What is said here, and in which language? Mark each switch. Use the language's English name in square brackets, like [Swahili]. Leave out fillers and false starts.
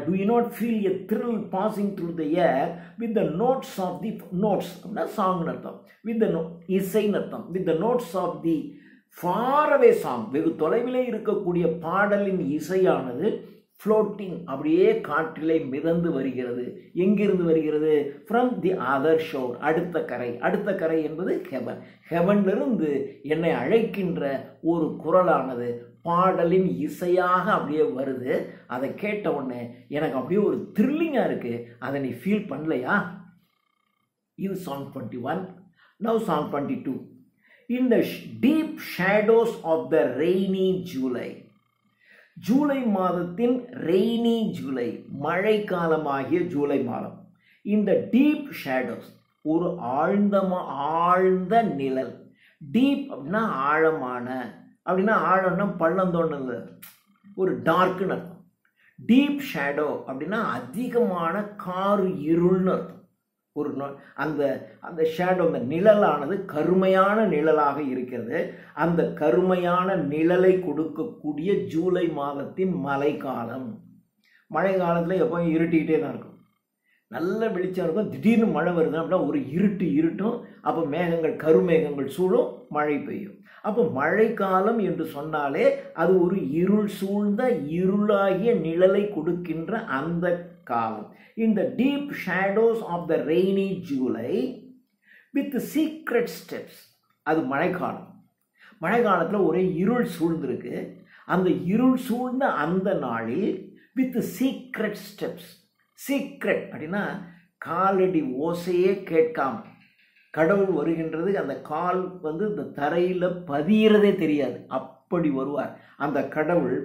[English] do you not feel a thrill passing through the air with the notes of the notes [Tamil] அப்படின்னா சாங்னு அர்த்தம், with the இசைன்னு அர்த்தம், [English] with the notes of the far away song, [Tamil] வெகு தொலைவிலே இருக்கக்கூடிய பாடலின் இசையானது floating, அப்படியே காற்றிலே மிதந்து வருகிறது. எங்கிருந்து வருகிறது? [English] from the other shore, [Tamil] அடுத்த கரை. அடுத்த கரை என்பது heaven. heavenலிருந்து என்னை அழைக்கின்ற ஒரு குரலானது பாடலின் இசையாக அப்படியே வருது. அதை கேட்ட உடனே எனக்கு அப்படியே ஒரு த்ரில்லிங்காக இருக்கு. அதை நீ ஃபீல் பண்ணலையா? இது Psalm 21. [English] Now Psalm 22. In the deep shadows of the rainy July. [Tamil] July மாதத்தின் ரெய்னி ஜூலை, மழை காலமாகிய ஜூலை மாதம். இந்த டீப் ஷேடோஸ், ஒரு ஆழ்ந்த நிழல். டீப் அப்படின்னா ஆழமான, அப்படின்னா ஆழம்னா பள்ளந்தோன்னு, ஒரு டார்க்குன்னு அர்த்தம். டீப் ஷேடோ அப்படின்னா அதிகமான கார் இருள்னு அர்த்தம். ஒரு அந்த ஷேடோ, அந்த நிழலானது கருமையான நிழலாக இருக்கிறது. அந்த கருமையான நிழலை கொடுக்கக்கூடிய ஜூலை மாதத்தின் மழைக்காலம். மழை காலத்தில் எப்போ இருட்டிக்கிட்டே தான் இருக்கும். நல்ல வெளிச்சம் இருக்கும். திடீர்னு மழை வருது அப்படின்னா ஒரு இருட்டும். அப்போ மேகங்கள், கருமேகங்கள் சூழும், மழை பெய்யும். அப்போ மழைக்காலம் என்று சொன்னாலே அது ஒரு இருள் சூழ்ந்த, இருளாகிய நிழலை கொடுக்கின்ற அந்த காலம். [English] In the deep shadows of the rainy July with secret steps. [Tamil] அது மழைக்காலம். மழை காலத்தில் ஒரே இருள் சூழ்ந்திருக்கு. அந்த இருள் சூழ்ந்த அந்த நாளில் [English] with secret steps. [Tamil] சீக்ரெட் அப்படின்னா காலடி ஓசையே கேட்காம கடவுள் வருகின்றது. அந்த கால் இந்த தரையில் பதியறதே தெரியாது, அப்படி வருவார் அந்த கடவுள்.